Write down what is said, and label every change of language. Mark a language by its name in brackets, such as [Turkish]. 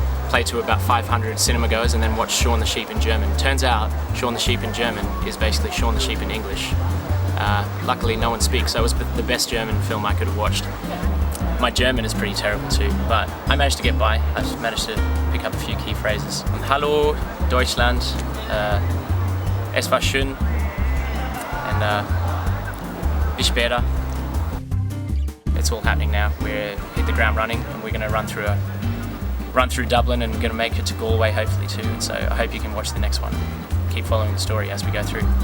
[English] Played to about 500 cinema goers and then watched Shaun the Sheep in German. Turns out Shaun the Sheep in German is basically Shaun the Sheep in English. Luckily no one speaks, so it was the best German film I could have watched. My German is pretty terrible too, but I managed to get by. I just managed to pick up a few key phrases. [German] Hallo Deutschland, es war schön, and bis später. [English] It's all happening now. We're hit the ground running, and we're going to run through Dublin, and we're going to make it to Galway hopefully too. And so I hope you can watch the next one. Keep following the story as we go through.